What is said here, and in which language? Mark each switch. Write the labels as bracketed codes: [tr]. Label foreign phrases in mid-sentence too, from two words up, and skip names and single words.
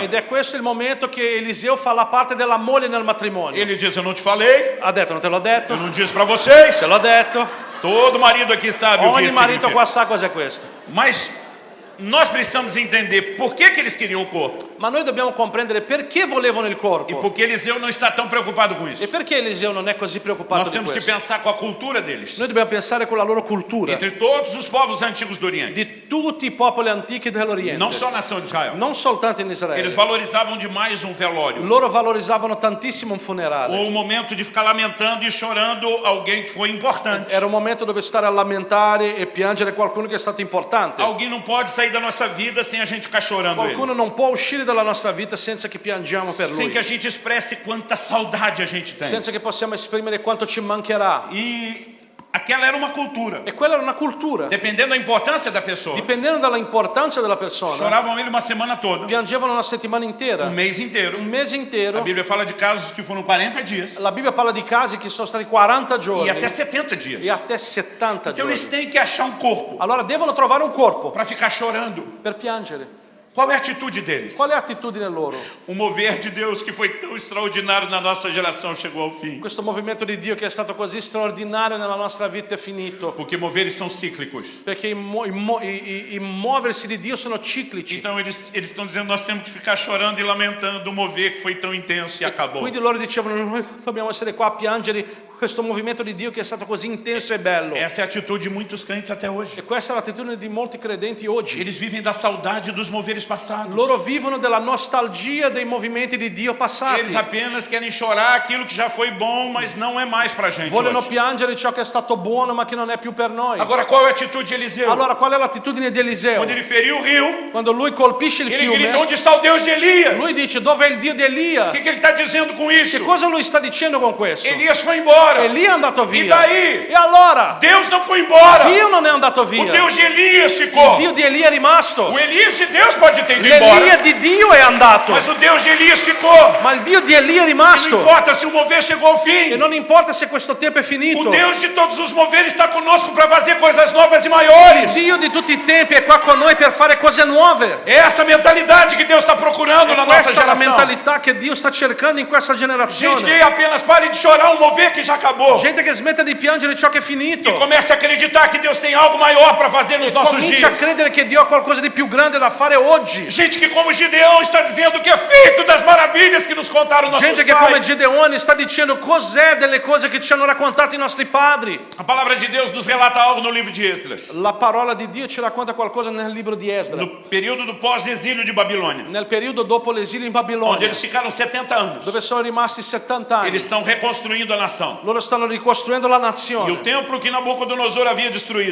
[it] Ed è questo il momento che Eliseo fa la parte della moglie nel matrimonio. [pt] Ele diz: eu não te falei, [it] Ha detto, non te l'ho detto? [pt] eu não disse para vocês. [it] Te l'ho detto. [pt] Todo marido aqui sabe o que [it] Ogni [pt] isso [it] marito [pt] significa. [it] qua sa cos'è questo. [pt] Mas nós precisamos entender por que eles queriam o corpo. [it] Ma noi dobbiamo comprendere perché volevano il [pt] E [it] corpo. [pt] porque Eliseu não está tão preocupado com isso. [it] E perché Eliseo non è così preoccupato [pt] Nós [it] di [pt] temos que [it] questo? [pt] pensar com a cultura deles. [it] Noi dobbiamo pensare con la loro cultura, [pt] Entre todos os povos antigos do Oriente. [it] di tutti i popoli antichi dell'Oriente, [pt] Não só a nação de Israel. [it] non soltanto in [pt] Eles [it] Israele. [pt] valorizavam demais um velório. [it] Loro valorizzavano tantissimo un funerale. [pt] Ou o momento de ficar lamentando e chorando alguém que foi importante. [it] Era un momento dove stare a lamentare e piangere qualcuno che è stato importante. [pt] Alguém não pode sair da nossa vida sem a gente ficar chorando ele. [it] Qualcuno non può uscire dalla nostra vita senza che piangiamo per [pt] Sem [it] lui, [pt] que a gente expresse quanta saudade a gente tem. [it] senza che possiamo esprimere quanto ci mancherà. [pt] E aquela era uma cultura. [it] E quella era una cultura. [pt] Dependendo da importância da pessoa. [it] Dipendendo dall'importanza della persona, [pt] Choravam ele uma semana toda, [it] piangevano una settimana intera, [pt] um mês inteiro. [it] un mese [pt] A [it] intero. [pt] Bíblia fala de casos que foram 40 dias [it] La Bibbia parla di casi che sono stati 40 [pt] e [it] giorni [pt] até 70 dias. e até 70 Então eles [it] giorni. [pt] têm que achar um corpo [it] Allora devono trovare un corpo [pt] para ficar chorando. [it] per piangere. [pt] Qual é a atitude deles? [it] Qual è l'attitudine loro? [pt] O mover de Deus que foi tão extraordinário na nossa geração chegou ao fim. [it] Questo movimento di Dio che è stato così straordinario nella nostra vita è finito, [pt] Porque moveres são cíclicos. [it] perché i muoversi di Dio sono ciclici. [pt] Então eles estão dizendo nós temos que ficar chorando e lamentando o mover que foi tão intenso e acabou. [it] Quindi loro dicevano noi dobbiamo essere qua a piangere questo movimento di Dio che è stato così intenso e bello. [pt] Essa é a atitude de muitos crentes até hoje. [it] E questa è l'attitudine di molti credenti oggi. [pt] Eles vivem da saudade dos moveres passados. [it] Loro vivono della nostalgia dei movimenti di Dio passati. [pt] Eles apenas querem chorar aquilo que já foi bom, mas não é mais pra gente [it] Vogliono [pt] hoje. [it] piangere ciò che è stato buono ma che non è più per noi. [pt] Agora qual é a atitude de Eliseu? [it] Allora qual è l'attitudine di Eliseo? [pt] Quando ele feriu o rio, [it] Quando lui colpisce il [pt] ele grita, [it] fiume, [pt] onde está o Deus de Elias? [it] lui dice dove è il Dio di Elia? [pt] O que ele está dizendo com isso? [it] Che cosa lui sta dicendo con questo? [pt] Elias foi embora. [it] Elia è andato [pt] E [it] via. [pt] daí? [it] E allora? [pt] Deus não foi embora. [it] Dio non è andato [pt] O [it] via. [pt] Deus de Elias [it] Il [pt] ficou. [it] Dio di Elia è rimasto. [pt] O Elias de Deus pode ter ido embora, [it] L'Elia di Dio è andato. [pt] mas o Deus de Elias ficou. [it] Ma il Dio di Elia è [pt] Não [it] rimasto. [pt] importa se o mover chegou ao [it] E [pt] fim. [it] non importa se questo tempo è [pt] O [it] finito. [pt] Deus de todos os moveres está conosco para fazer coisas novas e maiores. [it] Dio di tutti i tempi è qua con noi per fare cose nuove. [pt] É essa mentalidade que Deus está procurando na nossa [it] Questa è la [pt] geração. [it] mentalità che Dio sta cercando in questa [pt] Gente [it] generazione. [pt] que apenas pare de chorar um mover que já acabou. [it] Gente che smette di piangere ciò che è finito. [pt] E comece a acreditar que Deus tem algo maior para fazer nos nossos [it] Comincia a [pt] dias. [it] credere che Dio ha qualcosa di più grande da fare oggi. [pt] Gente que como Gideão está dizendo que é feito das maravilhas que nos contaram nossos [it] Gente che come [pt] pais. [it] Gedeone sta dicendo cos'è delle cose che ci hanno raccontato i nostri padri. [pt] A palavra de Deus nos relata algo no livro de Esdras. [it] La parola di Dio ci racconta qualcosa nel libro di Esdra, [pt] No período do pós-exílio de Babilônia, [it] nel periodo dopo l'esilio in [pt] onde [it] Babilonia, [pt] eles ficaram 70 anos. [it] dove sono rimasti 70 anni. [pt] Eles estão reconstruindo a nação. [it] Loro stanno ricostruendo la [pt] E o [it] nazione. [pt] templo que Nabucodonosor havia destruído